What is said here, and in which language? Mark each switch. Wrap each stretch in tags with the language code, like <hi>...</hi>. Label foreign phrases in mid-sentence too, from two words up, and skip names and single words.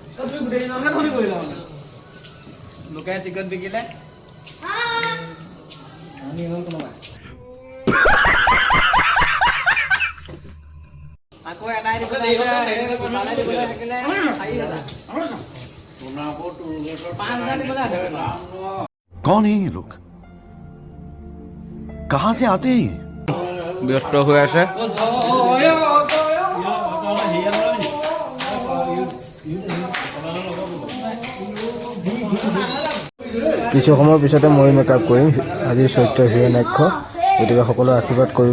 <as>লোকে টিকট বিকিলে আকৌ এটাই দিবলৈ থাকিলে 4,000</as> <hi>कौन है ये लोग? कहां से आते हैं?</hi> <as>ব্যস্ত হৈ আছে। কিছু সময়ৰ পিছতে মই মেকআপ কৰিম আজিৰ চৰিত্ৰ হিৰণ্যাক্ষ। গতিকে সকলোৱে আশীৰ্বাদ কৰিব।</as>